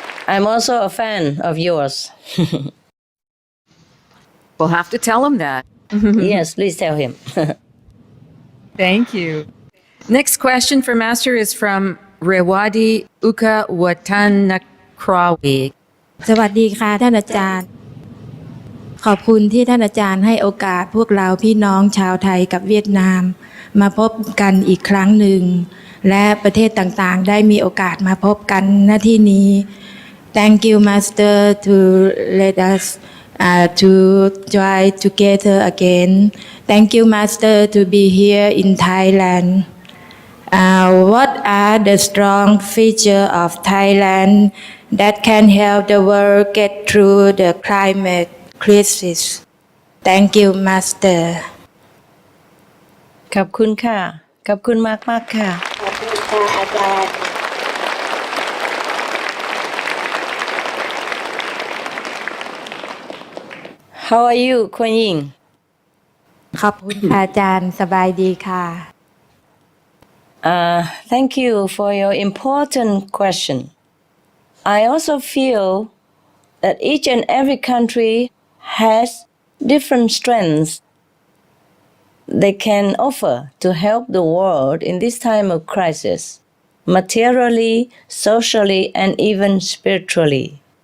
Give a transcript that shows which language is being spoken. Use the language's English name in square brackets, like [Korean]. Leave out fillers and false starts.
[English] I'm also a fan of yours. We'll have to tell him that. Yes, please tell him. Thank you. Next question for Master is from Rewadi Uka Watanakrawi. [Thai] สวัสดีค่ะท่านอาจารย์ขอบคุณที่ท่านอาจารย์ให้โอกาสพวกเราพี่น้องชาวไทยกับเวียดนามมาพบกันอีกครั้งหนึ่งและประเทศต่างๆได้มีโอกาสมาพบกันณที่นี้ [English] Thank you Master to let us to join together again. Thank you Master to be here in Thailand. What are the strong features of Thailand that can help the world get through the climate crisis? Thank you, Master. [Thai] ขอบคุณค่ะ ขอบคุณมากๆค่ะ ขอบคุณค่ะอาจารย์ [English] How are you, Kuan Yin? [Thai] ขอบคุณค่ะอาจารย์สบายดีค่ะ [English] Thank you for your important question. I also feel that each and every country has different strengths they can offer to help the world in this time of crisis, materially, socially, and even spiritually.